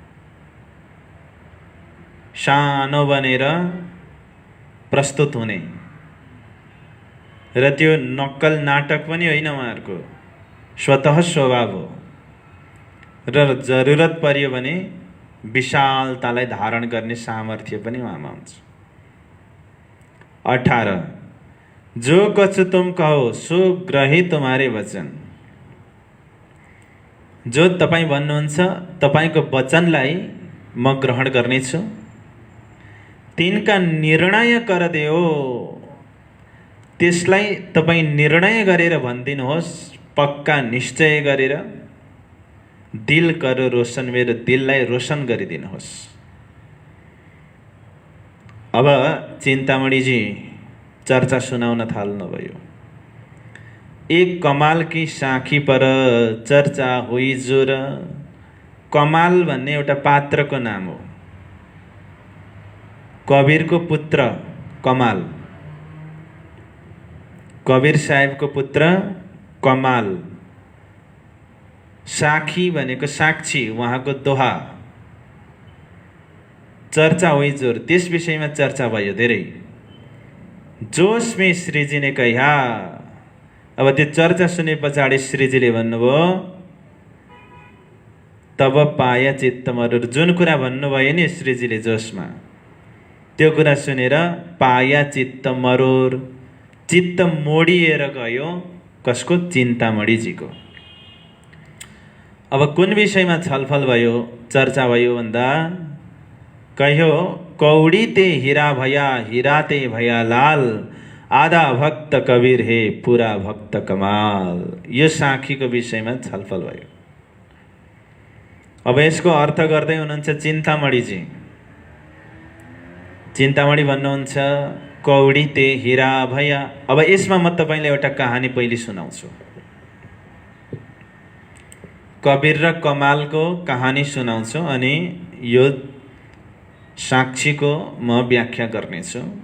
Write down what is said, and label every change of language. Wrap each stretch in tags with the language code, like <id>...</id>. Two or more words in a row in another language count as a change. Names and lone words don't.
<ne>सानो बनेर प्रस्तुत हुने र त्यो नक्कल नाटक पनि होइन, उहाँहरूको स्वतः स्वभाव हो। र जरुरत पर्यो भने विशालतालाई धारण गर्ने सामर्थ्य पनि उहाँमा हुन्छ।</ne> <hi>18 जो कछु तुम कहो सो ग्रही तुम्हारे वचन।</hi> <ne>जो तपाईँ भन्नुहुन्छ तपाईँको वचनलाई म ग्रहण गर्नेछु।</ne> <hi>तिनका निर्णय कर देओ,</hi> <ne>त्यसलाई तपाईँ निर्णय गरेर भनिदिनुहोस्, पक्का निश्चय गरेर।</ne> <hi>दिल करो रोशन,</hi> <ne>मेरो दिललाई रोशन गरिदिनुहोस्। अब चिन्तामणिजी चर्चा सुनाउन थाल्नुभयो।</ne> <hi>एक कमाल की साखी पर चर्चा हुई जोर।</hi> <ne>कमाल भन्ने एउटा पात्रको नाम हो। कबीरको पुत्र कमाल, कबीर साहेबको पुत्र कमाल। साखी भनेको साक्षी, उहाँको दोहा।</ne> <hi>चर्चा हुई जोर,</hi> <ne>त्यस विषयमा चर्चा भयो धेरै।</ne> <hi>जोश में श्रीजी ने कहा,</hi> <ne>अब त्यो चर्चा सुने पछाडि श्रीजीले भन्नुभयो</ne> <hi>तब पाया चित्त मरुर।</hi> <ne>जुन कुरा भन्नुभयो नि श्रीजीले जोशमा, त्यो कुरा सुनेर</ne> <hi>पाया चित्त मरुर,</hi> <ne>चित्त मोडिएर गयो। कसको? चिन्तामणिजीको। अब कुन विषयमा छलफल भयो, चर्चा भयो भन्दा कह्यो</ne> <hi>कौडी ते हीरा भया, हीरा ते भया लाल, आधा भक्त कबीर हे पुरा भक्त कमाल।</hi> <ne>यो साखीको विषयमा छलफल भयो। अब यसको अर्थ गर्दै हुनुहुन्छ चिन्तामणिजी। चिन्तामणि भन्नुहुन्छ</ne> <hi>कौडी ते हीरा भया।</hi> <ne>अब यसमा म तपाईलाई एउटा कहानी पहिले सुनाउँछु। कबीर र कमालको कहानी सुनाउँछु अनि यो साक्षीको म व्याख्या गर्नेछु।</ne>